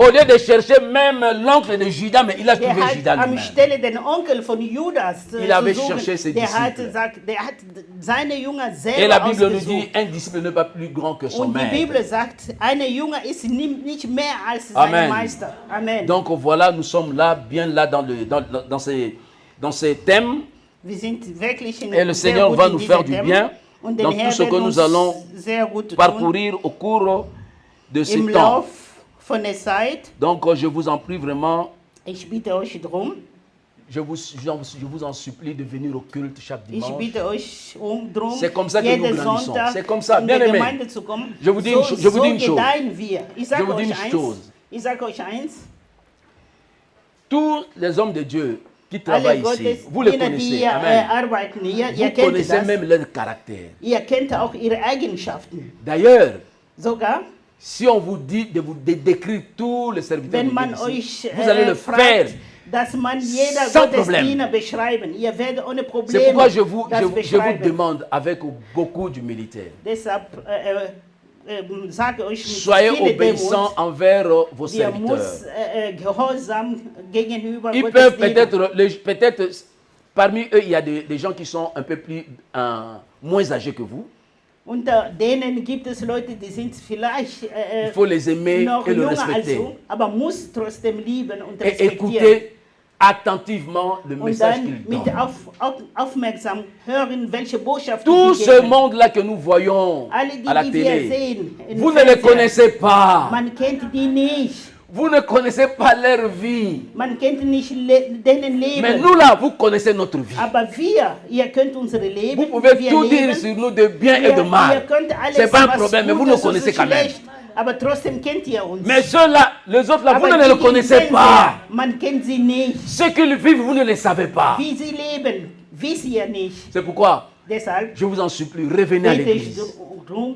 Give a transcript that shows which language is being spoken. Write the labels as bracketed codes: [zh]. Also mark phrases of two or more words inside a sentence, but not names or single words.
[fr] Au lieu de chercher même l'oncle de Judas, mais il a trouvé [de] Der Judas hat am [fr] lui-même. [de] Stelle den Onkel von Judas [fr] Il avait [de] zu [fr] cherché ses [de] suchen. Der hat seine Jünger [fr] Et la [de] selber [fr] Bible nous [de] ausgesucht. [fr] dit, un disciple n'est pas plus grand que son [de] Und die [fr] maître. [de] Bibel sagt, ein Jünger ist nicht mehr als Amen. sein Meister. [fr] Amen. Donc voilà, nous sommes là, bien là dans ces thèmes. [de] Wir sind wirklich [fr] Et le [de] sehr [fr] Seigneur [de] gut [fr] va [de] in [fr] nous [de] diesem [fr] faire du [de] Thema. [fr] bien [de] Und den [fr] dans [de] Herr [fr] tout ce que [de] wird [fr] nous [de] uns [fr] allons [de] sehr gut tun [fr] parcourir au cours de ces [de] im [fr] temps. [de] Lauf von der Zeit. [fr] Donc je vous en prie vraiment, [de] Ich bitte euch drum, [fr] je vous en supplie de venir au culte chaque [de] ich [fr] dimanche. [de] bitte euch drum, [fr] C'est comme ça que nous [de] jeden [fr] grandissons. [de] Sonntag [fr] C'est comme ça, [de] in [fr] bien [de] der [fr] aimé. [de] Gemeinde zu kommen. [fr] Je vous dis [de] so, [fr] une chose- je vous dis une [de] so [fr] chose. [de] gedeihen wir. Ich sage [fr] Je vous dis [de] euch [fr] une [de] eins. [fr] chose. [de] Ich sage euch eins. [fr] Tous les hommes de Dieu qui travaillent [de] Alle [fr] ici, vous les [de] Gottesdiener, die [fr] connaissez. [de] hier [fr] Amen. [de] arbeiten, ihr [fr] Vous [de] kennt [fr] connaissez [de] das. [fr] même leur caractère. [de] Ihr kennt auch ihre Eigenschaften. [fr] D'ailleurs, [de] Sogar, [fr] si on vous dit de décrire tous les serviteurs [de] wenn [fr] de [de] man [fr] Dieu ici, [de] euch [fr] vous allez le [de] fragt, [fr] faire. [de] dass man jeder [fr] Sans [de] Gottesdiener beschreiben. Ihr werdet ohne [fr] C'est [de] Probleme [fr] pourquoi [de] das [fr] je vous [de] beschreiben. [fr] demande avec beaucoup d'humilité, [de] Deshalb sage ich mit [fr] soyez [de] viel [fr] obéissants [de] Demut, [fr] envers vos [de] ihr muss [fr] serviteurs. [de] gehorsam gegenüber [fr] Ils peuvent [de] Gottesdienern. [fr] peut-être, parmi eux, il y a des gens qui sont un peu plus, moins âgés que vous. [de] Unter denen gibt es Leute, die sind vielleicht [fr] Il faut les aimer [de] noch [fr] et le [de] jünger als [fr] respecter. [de] du, aber muss trotzdem lieben und [fr] Et [de] respektieren. [fr] écouter attentivement le [de] Und [fr] message [de] dann [fr] qu'ils [de] mit [fr] donnent. [de] aufmerksam hören, welche Botschaft [fr] Tout [de] sie [fr] ce [de] geben. [fr] monde-là que nous voyons [de] Alle die, [fr] à la [de] die wir [fr] télé, [de] sehen, im [fr] vous ne les [de] Fernsehen, [fr] connaissez pas. [de] man kennt die nicht. [fr] Vous ne connaissez pas leur vie. [de] Man kennt nicht denen Leben. [fr] Mais nous là, vous connaissez notre vie. [de] Aber ihr könnt unsere Leben, [fr] Vous pouvez [de] wir [fr] tout [de] leben. [fr] dire sur nous de bien et de [de] Ihr [fr] mal. [de] könnt alles, [fr] C'est pas un [de] was [fr] problème, mais vous [de] Gutes [fr] nous connaissez [de] und [fr] quand même. [de] schlecht, aber trotzdem kennt ihr uns. [fr] Mais ceux-là, les autres là, vous [de] aber [fr] ne [de] die [fr] les connaissez [de] im [fr] pas. [de] Fernseher, man kennt sie nicht. [fr] Ceux qui le vivent, vous ne les savez pas. [de] Wie sie leben, wisst ihr nicht. [fr] C'est pourquoi [de] Deshalb [fr] je vous en supplie, revenez à [de] bitte ich [fr] l'église. [de] darum,